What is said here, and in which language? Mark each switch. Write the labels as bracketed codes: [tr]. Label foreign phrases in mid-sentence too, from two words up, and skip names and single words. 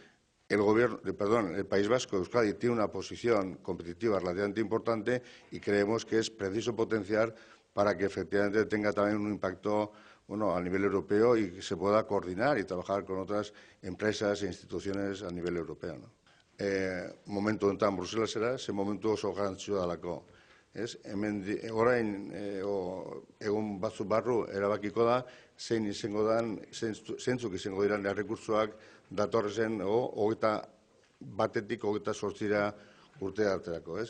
[es] el País Vasco, Euskadi, tiene una posición competitiva relativamente importante y creemos que es preciso potenciar para que efectivamente tenga también un impacto a nivel europeo y que se pueda coordinar y trabajar con otras empresas e instituciones a nivel europeo, ¿no? [eu] Momentu honetan Bruselesera, ze momentu oso garrantzitsua dalako. Orain egun batzuk barru erabakiko da zeintzuk izango diren errekurtsoak datorren batetik 28 urte arterako, ez?